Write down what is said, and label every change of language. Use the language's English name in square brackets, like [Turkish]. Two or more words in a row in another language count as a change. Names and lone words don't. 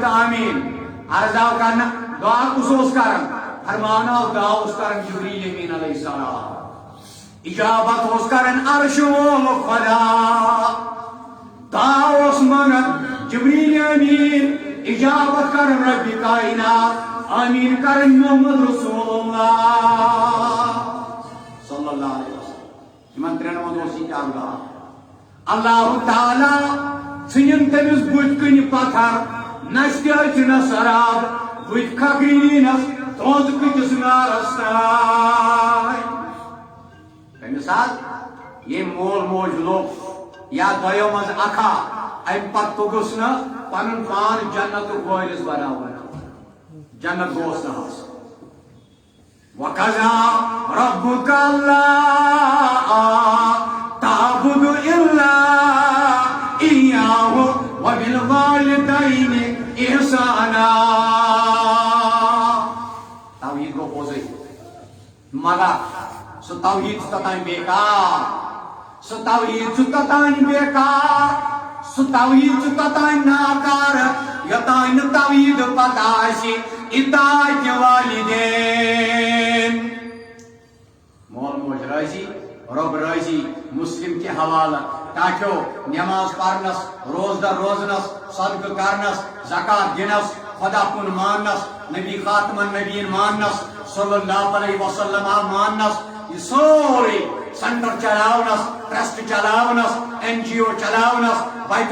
[Kashmiri] تہٕ آمیٖن عرض آو کرنہٕ دعا کُس اوس کران فرمان آو دعا اوس کران جبریٖل امیٖن [Arabic] علیہ السلام [Kashmiri] اجابت اوس کران عرش وول خدا دعا اوس منگان جبریٖل امیٖن اجابت کران رب کائنات آمیٖن کران محمد رسول اللہ [Arabic] صلی اللہ علیہ وسلم. [Kashmiri] یمن ترٛٮ۪ن منٛز اوس یہِ اللہ اللہ تعالیٰ ژھٕنِن تٔمِس بُتھِ کِنہِ پتھر نشتہِ أژِنس شراب بُتھِ کھکھرِنس تھوٚد کٔٹِس نارس تانۍ. تٔمِس حظ ییٚمۍ مول موج لوٚگ یا دۄیو منٛز اکھا امہِ پتہٕ توٚگُس نہٕ پنُن پان جنتُک وٲرِث بناوُن جنت گوس نہٕ حظ. [Arabic] وَقَضَىٰ رَبُّكَ أَلَّا تَعْبُدُوا إِلَّا إِيَّاهُ وَبِالْوَالِدَيْنِ إِحْسَانًا. [Kashmiri] توحید گو پوزٕے مگر سُہ توحید چھُ توٚتام بیکار سُہ توحید چھُ توٚتام بیکار سُہ توحید چھُ توٚتام ناکار یوٚتام نہٕ توحید پتہ آسہِ اطاعتِ والدین. مول موج راضی رب راضی [Urdu] مسلم کے حوالہ [Kashmiri] تاکہ نماز پڑھنس روزدر روزنس صدقہ کرنس زکات دنس خدا کن ماننس نبی [Arabic] خاتم النبیین [Kashmiri] ماننس [Arabic] صلی اللہ علیہ وسلم [Kashmiri] ماننس یہ سورے سینٹر چلاونس ٹرسٹ چلاونس این جی او چلاونس بیت